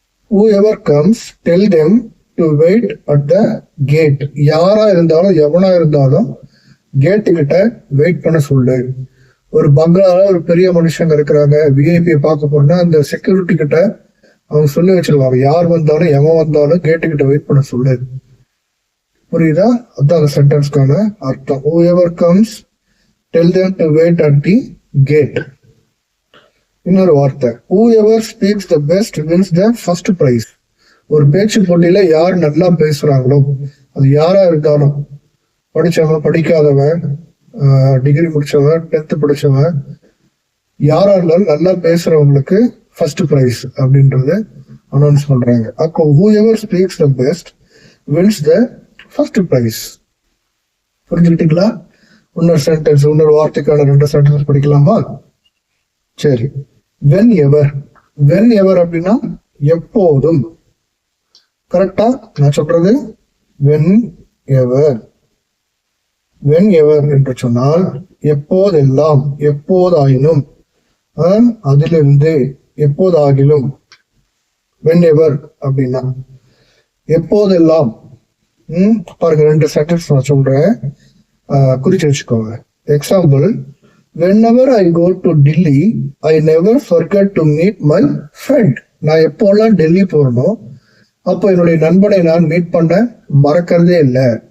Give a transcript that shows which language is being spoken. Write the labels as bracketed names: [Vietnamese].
[English] Whoever comes, tell them to wait at the gate. [Tamil] யாரா இருந்தாலும் எவனா இருந்தாலும் கேட்டு கிட்ட வெயிட் பண்ண சொல்லு. ஒரு பங்களால ஒரு பெரிய மனுஷங்க இருக்கிறாங்க, விஐபியை பார்க்க போறோம்னா அந்த செக்யூரிட்டி கிட்ட அவங்க சொல்லி வச்சிருவாங்க, யார் வந்தாலும் எவன் வந்தாலும் கேட்டு கிட்ட வெயிட் பண்ண சொல்லு. புரியுதா? அதுதான் அந்த சென்டென்ஸ்க்கான அர்த்தம். [English] Whoever comes, tell them to wait at the gate. [Tamil] இன்னொரு வார்த்தை, [English] whoever speaks the best wins the first prize. [Tamil] ஒரு பேச்சு போட்டியில யார் நல்லா பேசுறாங்களோ, அது யாரா இருந்தாலும், படிச்சவன், படிக்காதவன், டிகிரி முடிச்சவன், 10th படிச்சவன், யாரா இருந்தாலும் நல்லா பேசுறவங்களுக்கு ஃபர்ஸ்ட் பிரைஸ் அப்படின்றது அனௌன்ஸ் பண்றாங்க. அப்போ [English] whoever speaks the best wins the first prize. [Tamil] புரிஞ்சுக்கிட்டீங்களா? இன்னொரு சென்டென்ஸ், இன்னொரு வார்த்தைக்கான ரெண்டு சென்டென்ஸ் படிக்கலாமா? சரி, வென் எவர். வென் எவர் அப்படின்னா எப்போதும். கரெக்டா நான் சொல்றது? When ever. வென் எவர் என்று சொன்னால் எப்போதெல்லாம், எப்போதாயினும், அதிலிருந்து, எப்போதாகிலும். வென் எவர் அப்படின்னா எப்போதெல்லாம். பாருங்க, ரெண்டு சென்டென்ஸ் நான் சொல்றேன், குறிச்சு வச்சுக்கோங்க. [English] Example: whenever I go to Delhi, I never forget to meet my friend. [Tamil] நான் எப்போல்லாம் டெல்லி போறனோ அப்போ என்னுடைய நண்பனை நான் மீட் பண்ண மறக்கிறதே இல்லை.